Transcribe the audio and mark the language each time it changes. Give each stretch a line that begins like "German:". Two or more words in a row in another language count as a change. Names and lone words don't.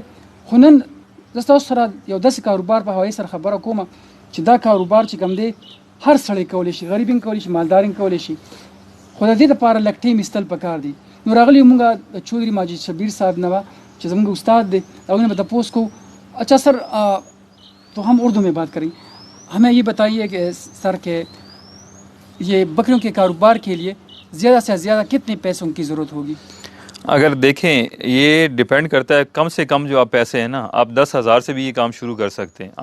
Pashto: خو نن زه ستاسو سره یو داسې کاروبار په حوالې سره خبره کوم چې دا کاروبار چې کوم دی هر سړی کولی شي، غریب هم کولی شي، مالدار هم کولی شي، خو د دې دپاره لږ ټیم ایستل پکار دی. نو راغلی موږ د چودري ماجد شبیر صاحب نه چې زموږ استاد دی، هغوی نه به تپوس کوو.
Urdu: اچھا سر تو ہم اردو میں بات کریں، ہمیں یہ بتائیے کہ سر کہ یہ بکریوں کے کاروبار کے لیے زیادہ سے زیادہ کتنے پیسوں کی ضرورت ہوگی؟ اگر دیکھیں یہ ڈیپینڈ کرتا ہے، کم سے کم جو آپ پیسے ہیں نا، آپ 10,000 سے بھی یہ کام شروع کر سکتے ہیں.